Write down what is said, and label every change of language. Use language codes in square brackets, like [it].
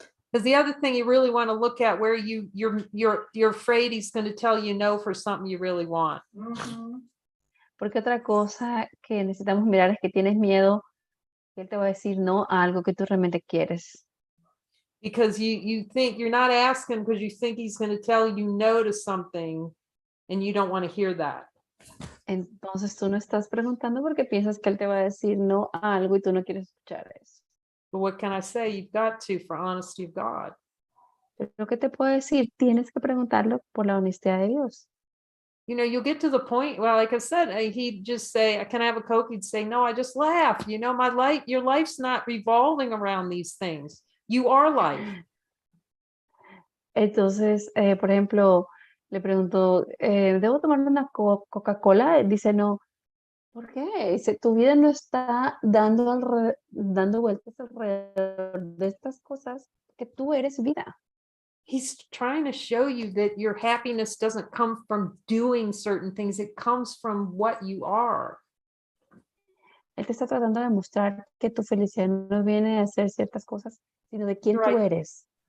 [en] Because the other thing you really want to look at where you're afraid he's going to tell you no for something you really want. [es] Porque otra cosa que necesitamos mirar es que tienes miedo que él te va a decir no a algo que tú realmente quieres. [en] Because you think you're not asking because you think he's going to tell you no to something and you don't want to hear that. [es] Entonces tú no estás preguntando porque piensas que él te va a decir no a algo y tú no quieres escuchar eso. [en] But what can I say? You've got to, for honesty of God. [es] Pero ¿qué te puedo decir? Tienes que preguntarlo por la honestidad de Dios. [en] You know, you'll get to the point, well, like I said, he'd just say, can I have a Coke? He'd say, no, I just laugh. You know, your life's not revolving around these things. You are life. [es] Entonces, por ejemplo, le pregunto, ¿debo tomar una Coca-Cola? Dice, no. ¿Por qué? Dice, tu vida no está dando vueltas alrededor de estas cosas, que tú eres vida. [en] He's trying to show you that your happiness doesn't come from doing certain things. It comes from what you are. [es] Él te está tratando de mostrar que tu felicidad no viene de hacer ciertas cosas, sino de quién tú eres.